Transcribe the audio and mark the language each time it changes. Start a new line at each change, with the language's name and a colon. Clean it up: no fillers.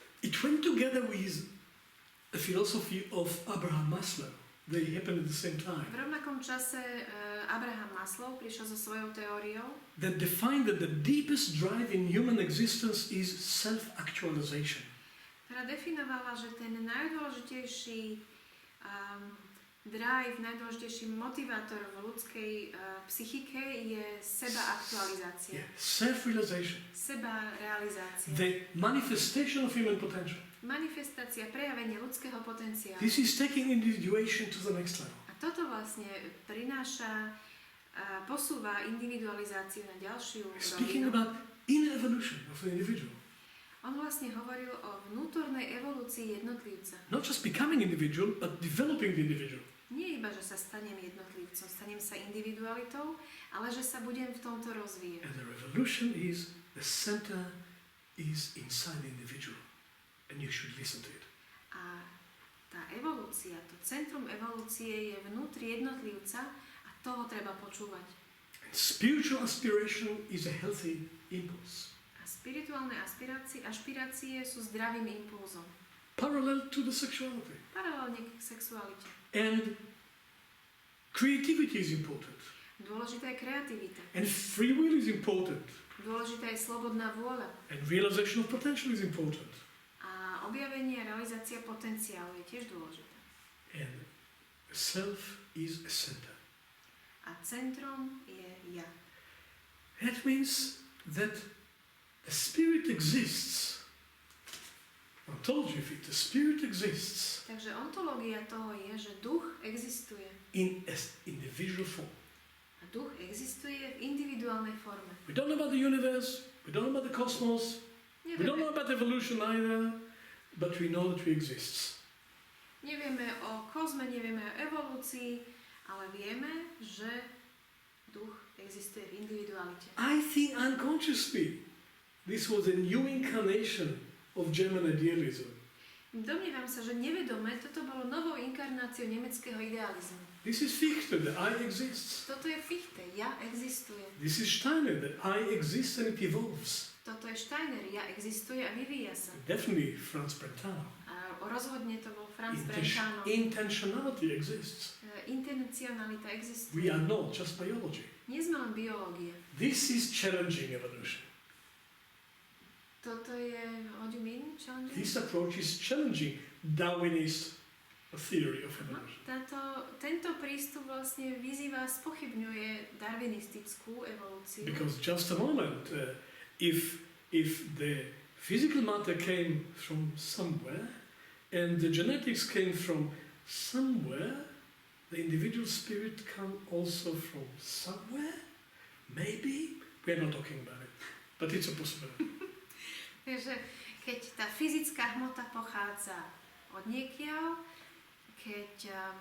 English: It went together with the philosophy of Abraham Maslow, They happen at the same time.
Slovak: V rovnakom čase Abraham Maslow prišiel so svojou teóriou,
English: That defined that the deepest drive in human existence is self-actualization.
Slovak: ktorá definovala, že ten najdôležitejší drive, najdôležitejší motivátor v ľudskej psychike je sebaaktualizácia.
English: Yeah. Self-realization.
Slovak: Sebarealizácia.
English: The manifestation of human potential.
Slovak: Manifestácia, prejavenie ľudského potenciálu.
English: This is taking individuation to the next level.
Slovak: A toto vlastne prináša, posúva individualizáciu na ďalšiu
English: Speaking about inner evolution of the individual.
Slovak: On vlastne hovoril o vnútornej evolúcii jednotlivca.
English: Not just becoming individual, but developing the individual.
Slovak: Nie iba, že sa stanem jednotlivcom, stanem sa individualitou, ale že sa budem v tomto rozvíjať.
English: And the revolution is, the center is inside the individual. And you should listen to it.
Slovak: A tá evolúcia, to centrum evolúcie je vnútri jednotlivca a toho treba počúvať.
English: And spiritual aspiration is a healthy impulse.
Slovak: A spirituálne ašpirácie sú zdravým impulzom.
English: Parallel to the sexuality.
Slovak: Paralelne k sexualite.
English: And creativity is important.
Slovak: Dôležitá je kreativita.
English: And free will is important.
Slovak: Dôležitá je slobodná vôľa.
English: And realization of potential is important.
Slovak: A objavenie a realizácia potenciálu je tiež dôležitá.
English: And self is a center.
Slovak: A centrom je ja.
English: That means that the spirit exists. Ontology, the spirit exists
Slovak: Takže ontológia toho je, že duch existuje.
English: in an individual form.
Slovak: A duch existuje v individuálnej forme.
English: We don't know about the universe, we don't know about the cosmos, we don't know about evolution either, but we know that we exist.
Slovak: nevieme o kozme, nevieme o evolúcii, ale vieme, že duch existuje v individualite.
English: I think unconsciously this was a new incarnation of German idealism.
Slovak: Domnievam sa, že nevedome toto bolo novou inkarnáciou nemeckého idealizmu.
English: This is Fichte, the I exists.
Slovak: Toto je Fichte, ja existuje.
English: This is Steiner, that I exist and it evolves.
Slovak: Toto je Steiner, ja existuje a vyvíja sa.
English: Definitely Franz Brentano.
Slovak: A rozhodne to bol Franz Brentano.
English: Intentionality exists.
Slovak: Intencionalita existuje.
English: We are not just biology.
Slovak: Nie sme len biológia.
English: This is challenging evolution.
Slovak: Toto je,
English: what do you mean, challenging? This approach is challenging Darwinist theory of evolution.
Slovak: Tento prístup vlastne vyzýva, spochybňuje darwinistickú evolúciu.
English: Because just a moment, if the physical matter came from somewhere and the genetics came from somewhere, the individual spirit come also from somewhere? Maybe? We're not talking about it, but it's a possibility.
Slovak: Takže keď tá fyzická hmota pochádza od niekiaľ, keď